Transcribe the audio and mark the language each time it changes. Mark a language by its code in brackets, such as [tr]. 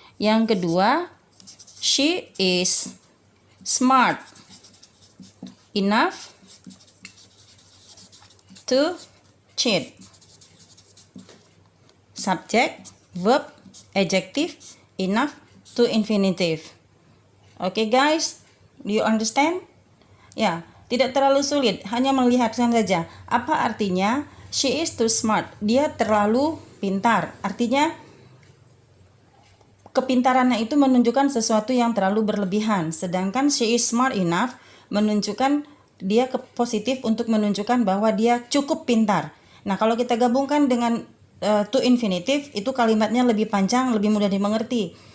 [id] Yang kedua, [en] she is smart enough to cheat. Subject, verb, adjective, enough to infinitive. Okay guys, do you understand? [id] Ya, tidak terlalu sulit, hanya melihatkan saja. Apa artinya [en] she is too smart? [id] Dia terlalu pintar. Artinya kepintarannya itu menunjukkan sesuatu yang terlalu berlebihan. Sedangkan [en] she is smart enough [id] menunjukkan dia positif untuk menunjukkan bahwa dia cukup pintar. Nah, kalau kita gabungkan dengan to infinitive, itu kalimatnya lebih panjang, lebih mudah dimengerti.